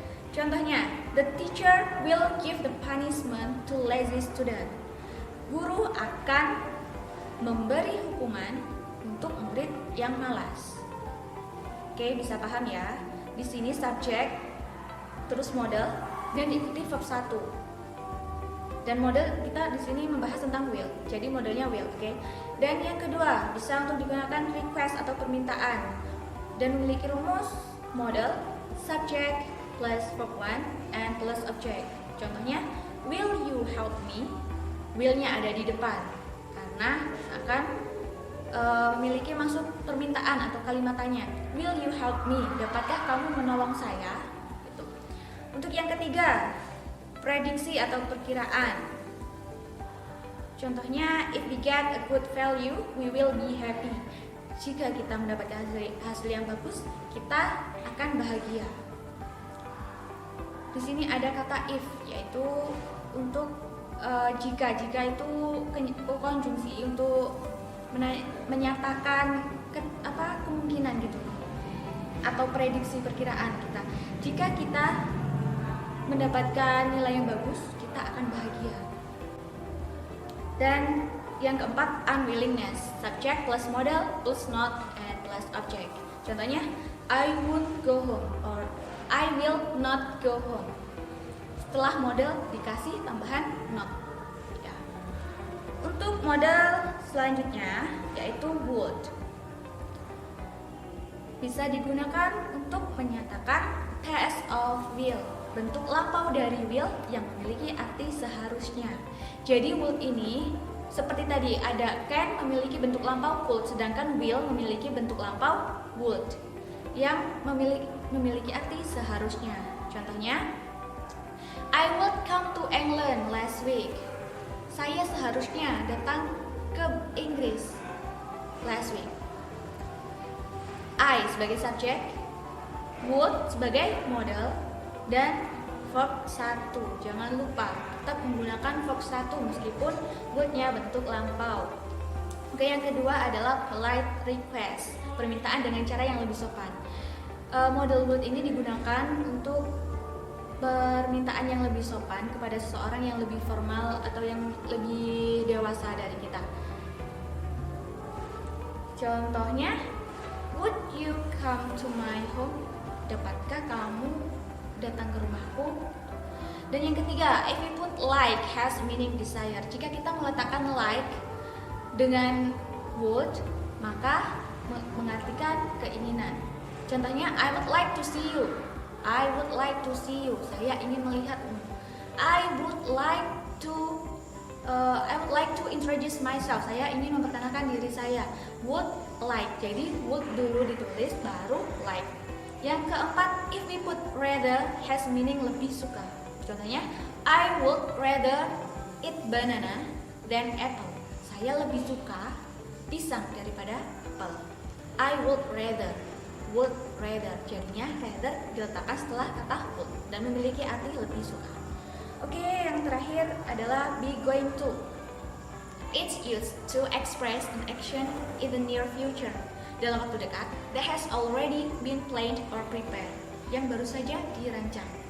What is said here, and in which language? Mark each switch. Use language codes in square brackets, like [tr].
[id] Contohnya, [en] the teacher will give the punishment to lazy student. [id] Guru akan memberi hukuman untuk murid yang malas. Oke, bisa paham ya? Di sini subject terus modal dan diikuti verb 1. Dan model kita di sini membahas tentang will. Jadi modelnya will, oke. Dan yang kedua, bisa untuk digunakan request atau permintaan dan memiliki rumus model subject plus verb 1 and plus object. Contohnya, [en] will you help me? [id] Will-nya ada di depan karena akan memiliki masuk permintaan atau kalimat tanya. [en] Will you help me? [id] Dapatkah kamu menolong saya? Gitu. Untuk yang ketiga, prediksi atau perkiraan. Contohnya, [en] if we get a good value, we will be happy. [id] Jika kita mendapatkan hasil yang bagus, kita akan bahagia. Di sini ada kata if, yaitu untuk jika itu konjungsi untuk menyatakan kemungkinan gitu, atau prediksi perkiraan kita. Jika kita mendapatkan nilai yang bagus, kita akan bahagia. Dan yang keempat, [en] unwillingness, subject plus model plus not and plus object. [id] Contohnya, [en] I won't go home or I will not go home. [id] Setelah model dikasih tambahan not. Ya. Untuk model selanjutnya yaitu would. Bisa digunakan untuk menyatakan [en] past of will, [id] bentuk lampau dari will yang memiliki arti seharusnya. Jadi would ini seperti tadi, ada can memiliki bentuk lampau could, sedangkan will memiliki bentuk lampau would yang memiliki arti seharusnya. Contohnya, [en] I would come to England last week. [id] Saya seharusnya datang ke Inggris [en] last week. [id] I sebagai subjek, would sebagai model, dan verb 1. Jangan lupa tetap menggunakan verb 1 meskipun would-nya bentuk lampau. Oke, yang kedua adalah polite request, permintaan dengan cara yang lebih sopan. Model would ini digunakan untuk permintaan yang lebih sopan kepada seseorang yang lebih formal atau yang lebih dewasa dari kita. Contohnya, [en] would you come to my home? [id] Dapatkah kamu datang ke rumahku? Dan yang ketiga, [en] if we put like has meaning desire. [id] Jika kita meletakkan like dengan would, maka mengartikan keinginan. Contohnya, [en] I would like to see you. I would like to see you. [id] Saya ingin melihatmu. [en] I would like to introduce myself. [id] Saya ingin memperkenalkan diri saya. [en] Would like. [id] Jadi would dulu ditulis baru like. Yang keempat, [en] if we put rather has meaning [id] lebih suka. Contohnya, [en] I would rather eat banana than apple. [id] Saya lebih suka pisang daripada apel. [en] I would rather. Would rather. [id] Jadinya rather diletakkan setelah kata would dan memiliki arti lebih suka. Oke, yang terakhir adalah be going to. [en] It's used to express an action in the near future, [id] dalam waktu dekat, [en] that has already been planned or prepared, [id] yang baru saja dirancang.